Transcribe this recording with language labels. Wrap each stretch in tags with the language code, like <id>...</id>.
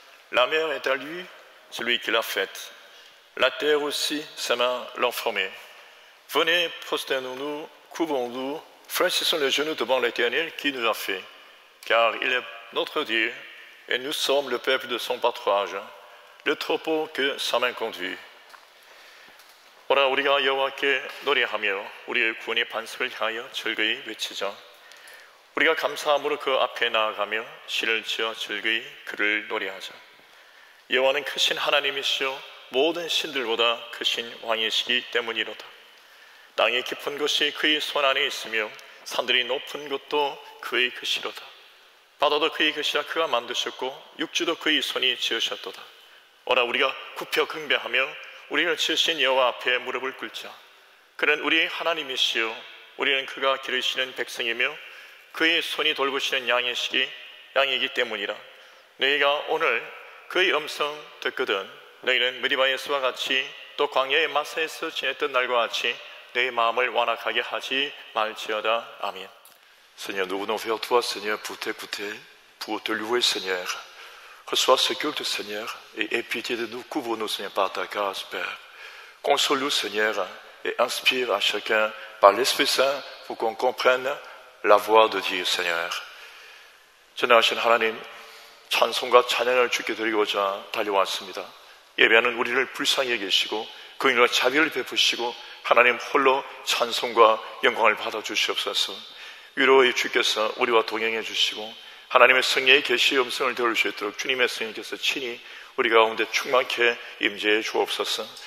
<fr>La mer est à lui, celui qui l'a faite. La terre aussi, ses mains l'ont formée. Venez, prosternons-nous, couvrons-nous, fléchissons les genoux devant l'Éternel qui nous a fait. Car il est notre Dieu, et nous sommes le peuple de son pâturage, le troupeau que sa main conduit.</fr> <ko>오라 우리가 여호와께 노래하며 우리의 구원의 반석을 향하여 즐거이 외치자. 우리가 감사함으로 그 앞에 나아가며 시를 지어 즐거이 그를 노래하자. 여호와는 크신 하나님이시요 모든 신들보다 크신 왕이시기 때문이로다. 땅이 깊은 곳이 그의 손 안에 있으며 산들이 높은 곳도 그의 것이로다. 바다도 그의 것이라 그가 만드셨고 육지도 그의 손이 지으셨도다. 오라 우리가 굽혀 경배하며 우리를 지으신 여호와 앞에 무릎을 꿇자. 그는 우리의 하나님이시요 우리는 그가 기르시는 백성이며 그의 손이 돌보시는 양이기 때문이라. 너희가 오늘 그의 음성 듣거든 너희는 메리바에서와 같이 또 광야의 마사에서 지냈던 날과 같이 너희 마음을 완악하게 하지 말지어다. 아멘.</ko> <fr>Seigneur, nous venons vers toi, Seigneur, pour t'écouter, pour te louer, Seigneur. Reçois ce culte, Seigneur, et aie pitié de nous, couvre-nous, Seigneur, par ta grâce, Père. Console-nous, Seigneur, et inspire à chacun par l'Esprit Saint pour qu'on comprenne la voix de Dieu, Seigneur.</fr> <ko>전능하신 하나님, 찬송과 찬양을 주께 드리고자 달려왔습니다. 예배하는 우리를 불쌍히 여기시고 그인과 자비를 베푸시고 하나님 홀로 찬송과 영광을 받아주시옵소서. 위로의 주께서 우리와 동행해 주시고 하나님의 성령의 계시의 음성을 들을 수 있도록 주님의 성령께서 친히 우리 가운데 충만케 임재해 주옵소서.</ko>